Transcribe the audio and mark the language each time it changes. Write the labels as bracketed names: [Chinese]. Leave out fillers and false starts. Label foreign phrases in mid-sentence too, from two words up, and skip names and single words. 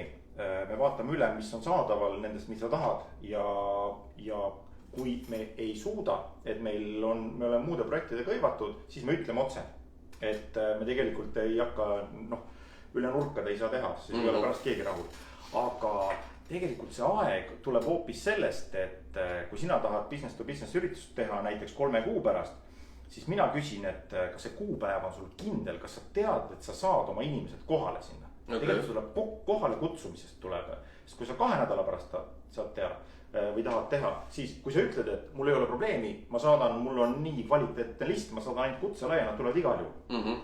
[Estonian] Me vaatame üle, mis on saadaval nendest, mis sa tahad ja kui me ei suuda, et me oleme muude projektidega hõivatud, siis me ütleme otse, et me tegelikult ei hakka, noh, üle nurkade ei saa teha, siis ei ole pärast keegi rahul. Aga tegelikult see aeg tuleb hoopis sellest, et kui sina tahad [English] business to business [Estonian] üritust teha näiteks 3 kuu pärast, siis mina küsin, et kas see kuupäev on sul kindel, kas sa tead, et sa saad oma inimesed kohale sinna. Okay. Tegelikult tuleb kohale kutsumisest tuleb, sest kui sa 2 nädala pärast saad teha või tahad teha, siis kui sa ütled, et mul ei ole probleemi, ma saadan, mul on nii kvaliteetne list, ma saadan ainult kutse laia, nad tulevad igal juhul.